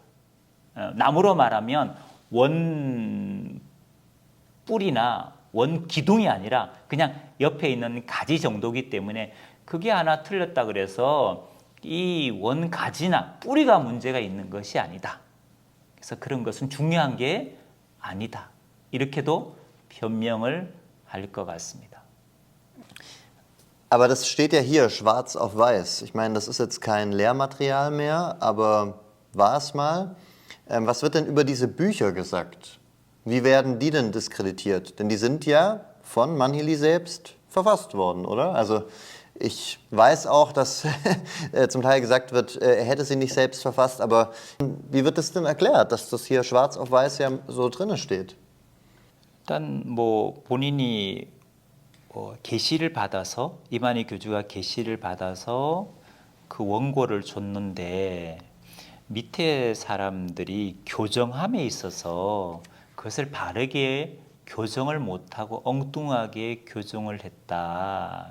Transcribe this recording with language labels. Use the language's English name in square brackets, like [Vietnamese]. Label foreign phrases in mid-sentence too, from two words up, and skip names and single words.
[Korean] 나무로 말하면 원 뿌리나 원 기둥이 아니라 그냥 옆에 있는 가지 정도이기 때문에 그게 하나 틀렸다 그래서 이 원 가지나 뿌리가 문제가 있는 것이 아니다. 그래서 그런 것은 중요한 게 아니다. 이렇게도 변명을 할 것 같습니다. [German] Aber das steht ja hier schwarz auf weiß. Ich meine, das ist jetzt kein Lehrmaterial mehr, aber war es mal. Was wird denn über diese Bücher gesagt? Wie werden die denn diskreditiert? Denn die sind ja von Manhili selbst verfasst worden, oder? Also ich weiß auch, dass zum Teil gesagt wird, er hätte sie nicht selbst verfasst, aber wie wird das denn erklärt, dass das hier schwarz auf weiß ja so drin steht? [Korean] 일단 뭐 본인이 계시를 받아서 이만희 교주가 계시를 받아서 그 원고를 줬는데 밑에 사람들이 교정함에 있어서 그것을 바르게 교정을 못하고 엉뚱하게 교정을 했다.